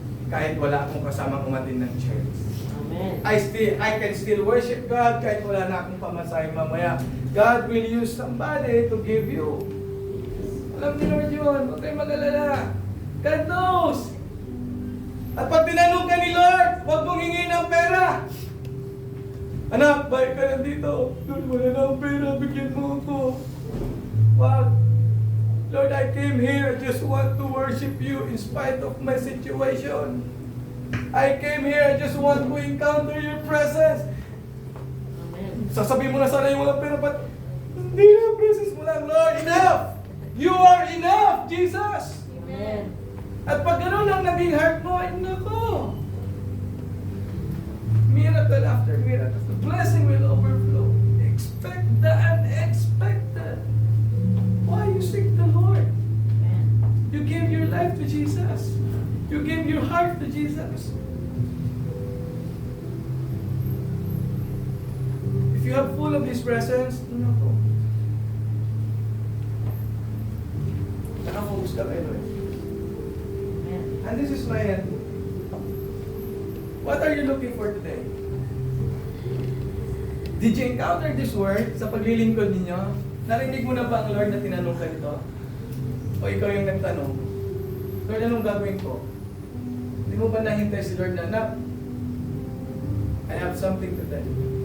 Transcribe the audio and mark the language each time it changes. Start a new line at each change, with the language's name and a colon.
Filipino: Kahit wala akong kasama umatin ng church.
English: Amen. I can still worship God
Filipino: kahit wala na akong pamasahe mamaya.
English: God will use somebody to give you.
Filipino: Alam ni Lord yun, huwag kayong mag-alala.
English: God knows.
Filipino: At pag tinanong ka ni Lord, huwag mong hingin ng pera. Anak, balik ka na dito. Lord, wala na akong pera, bigyan mo ako. Wag.
English: Lord, I came here, I just want to worship you in spite of my situation. I came here, I just want to encounter your presence. Amen.
Filipino: Sasabihin mo na sana yung walang pera, but hindi na, presence mo lang, Lord, enough!
English: You are enough, Jesus! Amen.
Filipino: At pag gano'n ang naging heart mo, ay nako!
English: Miracle after miracle. The blessing will overflow. Expect the unexpected. Why you seek the Lord? Amen. You give your life to Jesus. You give your heart to Jesus. If you are full of His presence, nako.
Filipino: Nakafocus ka kay Lord.
English: Amen. And this is my end. What are you looking for today? Did you encounter this word
Filipino: sa paglilingkod ninyo? Narinig mo na ba ang Lord na tinanong ka nito? O ikaw yung nagtanong? Lord, anong gagawin ko? Hindi mo ba nahintay si Lord na, Nak,
English: I have something to tell you.